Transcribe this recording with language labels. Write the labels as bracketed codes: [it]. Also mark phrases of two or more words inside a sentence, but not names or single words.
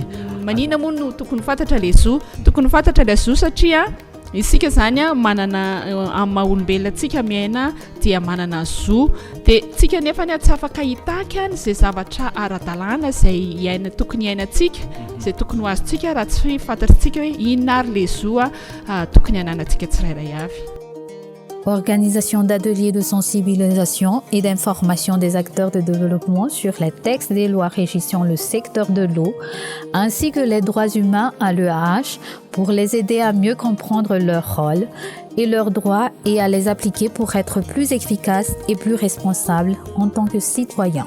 [mg] Manina moa no tokony fantatra le zo, tokony fantatra le zo satria isika zany manana amin'ny maha-olombelona antsika miaina dia manana zo, dia tsika nefa ny tsy afaka hitaka izay zavatra ara-dalàna izay iaina tokony iainantsika, izay tokony ho azontsika raha tsy fantatritsika hoe inona ary le zo tokony hananantsika tsirairay avy. [fr] Organisation d'ateliers de sensibilisation et d'information des acteurs de développement sur les textes des lois régissant le secteur de l'eau, ainsi que les droits humains à l'EAH pour les aider à mieux comprendre leur rôle et leurs droits et à les appliquer pour être plus efficaces et plus responsables en tant que citoyens.